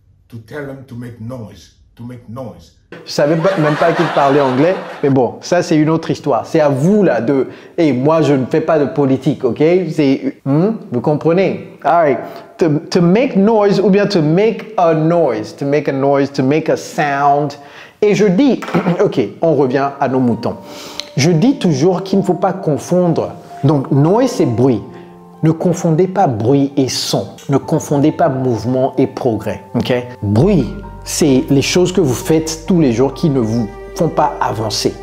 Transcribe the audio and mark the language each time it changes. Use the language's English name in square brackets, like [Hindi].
[English] To tell them to make noise, to make noise. [French] Je savais même pas qu'il parlait anglais, mais bon, ça c'est une autre histoire. C'est à vous là de... Et moi je ne fais pas de politique, ok? [English] C'est... [French] vous comprenez? [English] Alright. To make noise ou bien to make a noise. To make a noise, to make a sound. [French] Et je dis... ok, on revient à nos moutons. Je dis toujours qu'il ne faut pas confondre. Donc noise c'est bruit. Ne confondez pas bruit et son. Ne confondez pas mouvement et progrès. Ok? Bruit, c'est les choses que vous faites tous les jours qui ne vous font pas avancer.